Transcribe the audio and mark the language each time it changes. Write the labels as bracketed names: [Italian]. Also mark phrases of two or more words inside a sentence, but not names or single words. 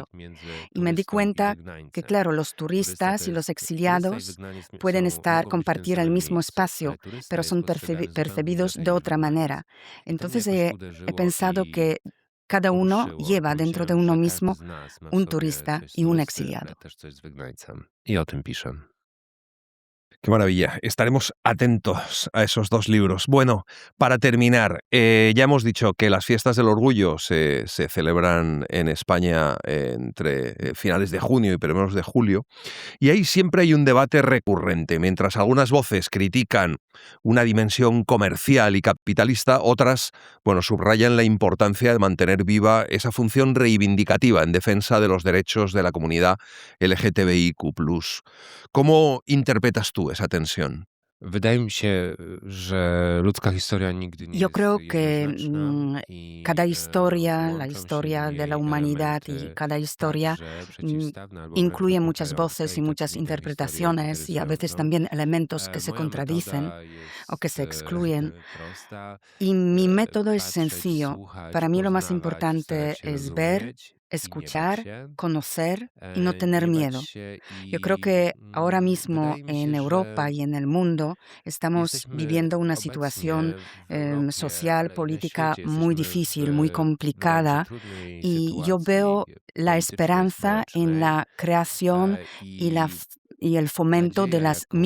[Spanish] Y me di cuenta que, claro, los turistas y los exiliados pueden compartir el mismo espacio, pero son percibidos de otra manera. Entonces he pensado que cada uno lleva dentro de uno mismo un turista y un exiliado. [Polish] I o tym piszę. [Spanish] Qué maravilla. Estaremos atentos a esos 2 libros. Bueno, para terminar, ya hemos dicho que las fiestas del orgullo se celebran en España entre finales de junio y primeros de julio, y ahí siempre hay un debate recurrente. Mientras algunas voces critican una dimensión comercial y capitalista, otras, subrayan la importancia de mantener viva esa función reivindicativa en defensa de los derechos de la comunidad LGTBIQ+. ¿Cómo interpretas tú esa tensión? [Polish] Wydaje mi się, że ludzka historia nigdy nie [Spanish] Yo [Polish] jest [Spanish] creo que [Polish] jednoznaczna i [Spanish] cada historia, la [Polish] łączą się [Spanish] historia [Polish] w [Spanish] de la [Polish] niej [Spanish] humanidad y [Polish] elementy [Spanish] cada historia [Polish] także przeciwstawne albo [Spanish] incluye [Polish] wręcz [Spanish] muchas [Polish] popierające [Spanish] voces y [Polish] i [Spanish] muchas [Polish] takimi te historie [Spanish] interpretaciones y a veces [Polish] charakteryzują. [Spanish] también elementos que se [Polish] Moja [Spanish] contradicen [Polish] metoda [Spanish] o que se [Polish] jest [Spanish] excluyen. [Polish] prosta. [Spanish] Y mi método es [Polish] Patrzeć, [Spanish] sencillo. [Polish] słuchać, [Spanish] Para mí lo más [Polish] poznawać, [Spanish] importante [Polish] starać się [Spanish] es ver, [Polish] rozumieć [Spanish] escuchar, conocer y no tener miedo. Yo creo que ahora mismo en Europa y en el mundo estamos viviendo una situación social, política muy difícil, muy complicada, y yo veo la esperanza en la creación y el fomento de las